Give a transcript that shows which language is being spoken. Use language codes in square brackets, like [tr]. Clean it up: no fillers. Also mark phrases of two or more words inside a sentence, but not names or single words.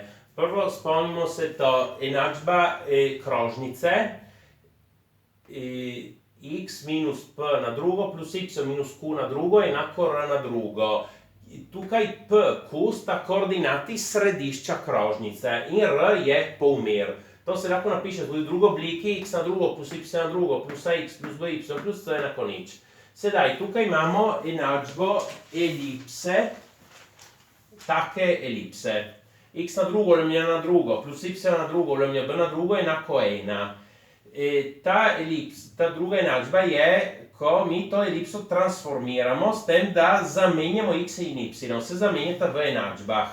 [sl] Prvo spomnimo se to, enačba krožnice, x minus p na drugo plus y minus q na drugo je enako r na drugo. Tukaj p, q sta koordinati središča krožnice in r je polmer. To se lahko napiše tudi v drugi obliki, x na drugo plus y na drugo plus ax plus by plus c enako nič. Sedaj, tukaj imamo enačbo elipse, take elipse. X na drugo lomljeno na drugo plus y na drugo lomljeno b na drugo je enako 1. Ta druga enačba je, ko mi to elipso transformiramo s tem, da zamenjamo x in y, se zamenjata v enačbah.